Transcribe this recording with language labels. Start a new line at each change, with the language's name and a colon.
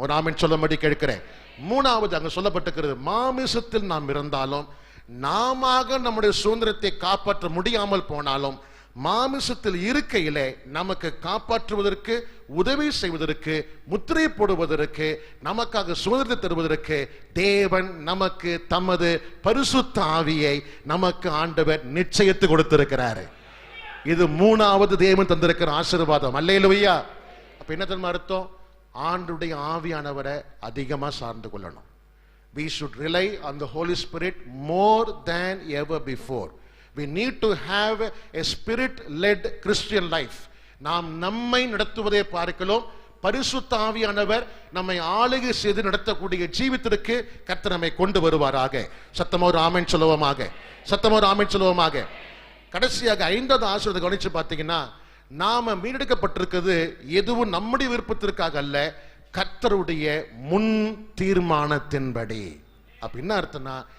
Tamil: ஒரு ஆமென் சொல்லும்படி கேட்கிறேன். 3வது அங்க சொல்லப்பட்டிருக்கிறது, மாமிசத்தில் நாம் இருந்தாலும் நாம நம்முடைய சுதந்திரத்தை காப்பாற்ற முடியாமல் போனாலும் மாமிசத்தில் இருக்கையிலே நமக்கு காப்பாற்றுவதற்கு, உதவி செய்வதற்கு, முத்திரை போடுவதற்கு, நமக்காக சுதந்திரத்தை தருவதற்கு தேவன் நமக்கு தமது பரிசுத்த ஆவியை நமக்கு ஆண்டவர் நிச்சயித்து கொடுத்திருக்கிறார். இது 3வது தேவன் தந்திருக்கிற ஆசீர்வாதம். அல்லேலூயா. அப்ப என்ன தெரியுமா அர்த்தம்? ஆண்டுடைய ஆவியானவரை அதிகமா சார்ந்து கொள்ளணும்.
English: We should rely on the Holy Spirit more than ever before. We need to have a spirit-led Christian life.
Tamil: நாம் நம்மை நடத்துவதை பார்க்கலாம், பரிசுத்த ஆவியானவர் நம்மை ஆளுகை செய்து நடத்தக்கூடிய ஜீவித்திற்கு கர்த்தர் நம்மை கொண்டு வருவாராக. சத்தமா ஒரு ஆமென் சொல்லுவோமாக. சத்தமா ஒரு ஆமென் சொல்லுவோமாக. கடைசியாக 5வது ஆசீர்வாதத்தை கவனிச்சு பார்த்தீங்கன்னா, நாம மீட்டெடுக்கப்பட்டிருக்கிறது எதுவும் நம்முடைய விருப்பத்திற்காக அல்ல, கர்த்தருடைய முன் தீர்மானத்தின்படி. அப்ப என்ன அர்த்தம்னா,